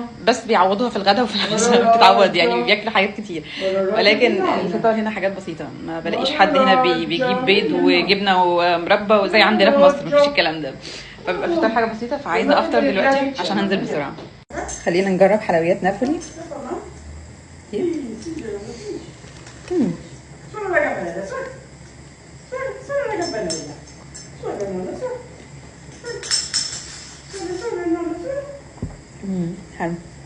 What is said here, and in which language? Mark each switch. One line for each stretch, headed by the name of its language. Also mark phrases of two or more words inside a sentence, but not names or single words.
Arabic: بس بيعوضوها في الغداء وفي العشاء بتتعوض يعني، بياكلوا حاجات كتير. ولكن الفطار هنا حاجات بسيطه، ما بلاقيش حد هنا بيجيب بيض وجبنه ومربى وزي عندنا في مصر، مفيش الكلام ده. فبيبقى الفطار حاجه بسيطه. فعايزه افطر دلوقتي عشان هنزل بسرعه. خلينا نجرب حلويات نابولي.
Italian: Solo la campanella, solo la campanella. Solo la campanella, solo. Solo, solo,
Arabic: حلو.